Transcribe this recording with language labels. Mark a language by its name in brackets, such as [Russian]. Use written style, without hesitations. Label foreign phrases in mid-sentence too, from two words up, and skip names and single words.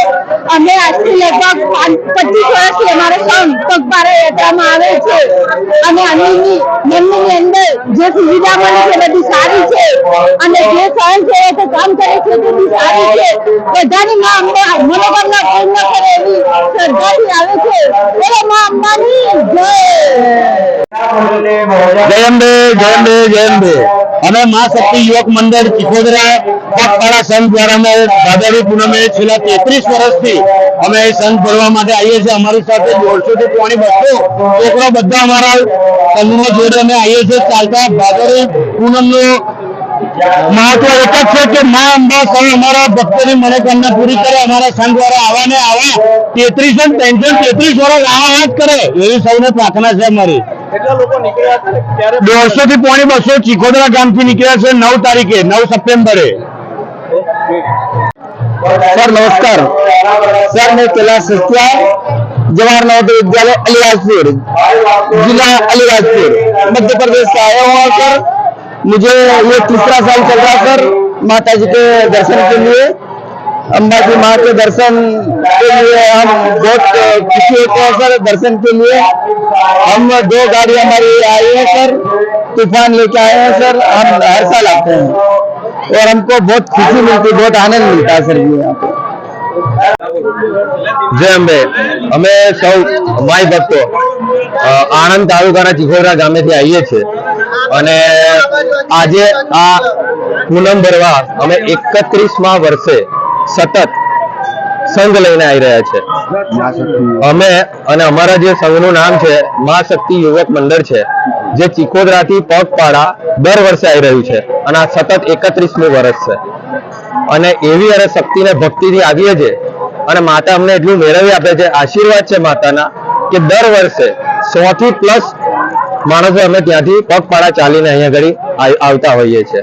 [Gujarati] અમે આજથી લગભગ 25 વર્ષથી અમારો સંઘ પગપાળા યાત્રામાં આવે છે અને મંદિરની અંદર જે સુવિધા મળે છે બધી સારી છે અને જે સ્વયંસેવકો કામ કરે છે તે બી સારી છે। બધાની માં અમને મનોકામના પૂર્ણ કરે એવી શ્રદ્ધાથી આવે છે। બોલો માં અંબાની જય। [Hindi] जय अंबे जय अंबे जय अंबे। हमें मां शक्ति युवक मंडल चिखोदरा पगपाड़ा संघ द्वारा भादरवी पूनम में छेल्ला [Gujarati] 33 વર્ષથી અમે સંઘ ભરવા માટે આવીએ છીએ। અમારી સાથે 150 થી 200 છોકરો બધા અમારા સંઘમાં જોડે અમે આવીએ છીએ। ચાલતા ભાદરવી પૂનમનું મહત્વ એક જ છે કે મા અંબા સંઘ અમારા ભક્તોની મનોકામના પૂરી કરે। અમારા સંઘ દ્વારા આવા ને આવા 33 વર્ષ આવા જ કરે એવી સૌને પ્રાર્થના છે અમારી। 150 થી 200 ચિખોદરા ગામથી નીકળ્યા છે 9 તારીખે 9 સપ્ટેમ્બરે। [Hindi] सर नमस्कार सर, मैं कैलाश सत्या जवाहर नवोदय विद्यालय अलीराजपुर जिला अलीराजपुर मध्य प्रदेश से आया हूँ। सर मुझे ये 3रा साल चल रहा सर माता जी के दर्शन के लिए। अम्बा जी माँ के दर्शन के लिए हम बहुत खुशी होते हैं सर। दर्शन के लिए हम 2 गाड़ी हमारी आई है सर, तूफान लेके आए हैं सर। हम हर साल आते हैं और हमको बहुत खुशी मिलती है, बहुत आनंद मिलता है सर। यहाँ पे जय अंबे। [Gujarati] અમે સૌ માય ભક્તો આણંદ તાલુકાના ચિખોદરા ગામેથી આવીએ છીએ અને આજે આ પૂનમ ભરવા અમે 31મા વર્ષે સતત સંઘ લઈને આવી રહ્યા છે। અમે અને અમારા જે સંઘનું નામ છે મા શક્તિ યુવક મંડળ છે, જે ચિખોદરાથી પગપાળા દર વર્ષે આવી રહ્યું છે અને આ સતત 31મું વર્ષ છે અને એવી અને શક્તિને ભક્તિથી આવીએ છીએ અને માતા અમને એટલું મેળવી આપે છે, આશીર્વાદ છે માતાના કે દર વર્ષે 100 થી પ્લસ માણસો અમે ત્યાંથી પગપાળા ચાલીને અહીંયા ઘડી આવતા હોઈએ છીએ।